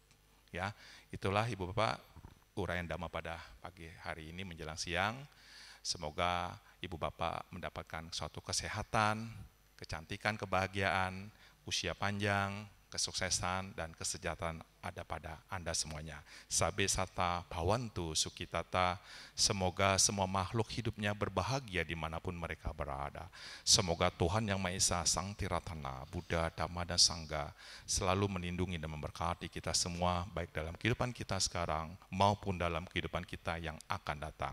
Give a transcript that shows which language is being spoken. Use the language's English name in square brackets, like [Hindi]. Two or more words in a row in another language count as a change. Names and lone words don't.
[Indonesian] Ya, itulah Ibu Bapak uraian Dhamma pada pagi hari ini menjelang siang. Semoga Ibu Bapak mendapatkan suatu kesehatan, kecantikan, kebahagiaan, usia panjang, kesuksesan, dan kesejahteraan ada pada Anda semuanya. [Pali] Sabe sata bhavantu sukitata, [Indonesian] semoga semua makhluk hidupnya berbahagia dimanapun mereka berada. Semoga Tuhan Yang Maha Esa, Sang Tiratana, Buddha, Dhamma, dan Sangha selalu melindungi dan memberkati kita semua, baik dalam kehidupan kita sekarang maupun dalam kehidupan kita yang akan datang.